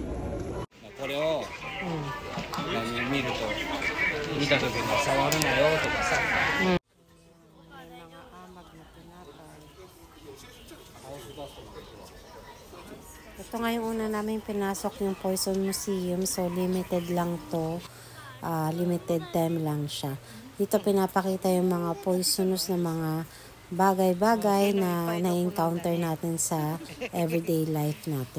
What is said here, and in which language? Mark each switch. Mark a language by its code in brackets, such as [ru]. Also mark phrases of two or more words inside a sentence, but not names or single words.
[ja] これを見ると見た時に触るなよとかさ。 [tl] Ito nga yung una namin pinasok yung Poison Museum. So limited lang to. [en] Limited time [tl] lang siya. Dito pinapakita yung mga poisonous na mga bagay-bagay na na-encounter natin sa [en] everyday life [tl] natin.